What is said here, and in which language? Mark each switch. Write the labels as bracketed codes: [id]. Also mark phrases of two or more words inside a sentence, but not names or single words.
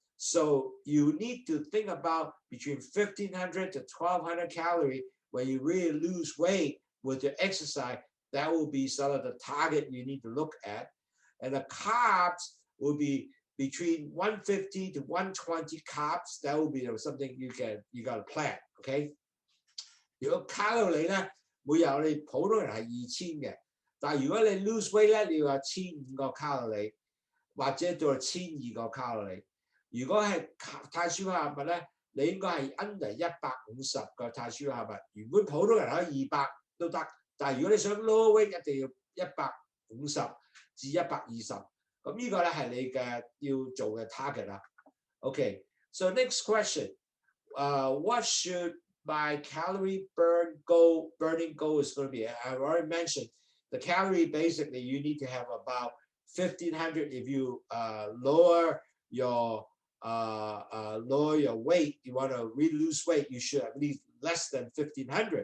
[en] So you need to think about between 1,500 to 1,200 calories when you really lose weight with your exercise. That will be sort of the target you need to look at. And the carbs will be between 150 to 120 carbs. That will be something you got to plan, okay? [yue] 如果卡路里咧，每日我哋普通人係2000嘅，但係如果你 [en] lose weight [yue] 咧，你要有1500個卡路里，或者到1200個卡路里。如果係碳水化合物咧，你應該係 under 150個碳水化合物。原本普通人可以200都得，但係如果你想 [en] low weight [yue] 一定要150至120。咁呢個咧係你嘅要做嘅 target 啦。 [en] Okay, so next question, what should my calorie burning goal is going to be? I've already mentioned the calorie. Basically, you need to have about 1,500. If you lower your weight, you want to really lose weight, you should at least less than 1,500.